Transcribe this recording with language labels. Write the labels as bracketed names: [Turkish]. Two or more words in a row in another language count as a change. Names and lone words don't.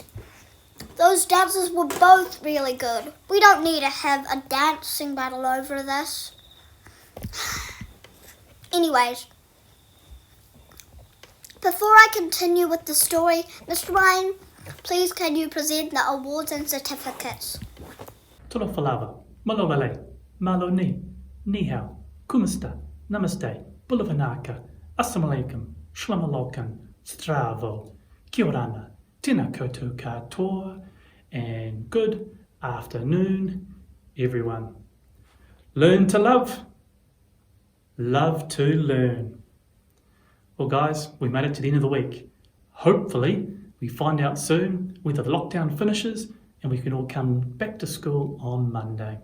[English] Those dances were both really good. We don't need to have a dancing battle over this. Anyways, before I continue with the story, Mr. Ryan, please can you present the awards and certificates? Tolo falava, malo vale, malo ni hao, kumista, namaste, bulavanaka, [Arabic] السلام عليكم, shlomalokan, stravo, kiorana, tina koto katoa, [English] and good afternoon, everyone. Learn to love. Love to learn. Well, guys, we made it to the end of the week. Hopefully, we find out soon whether the lockdown finishes and we can all come back to school on Monday.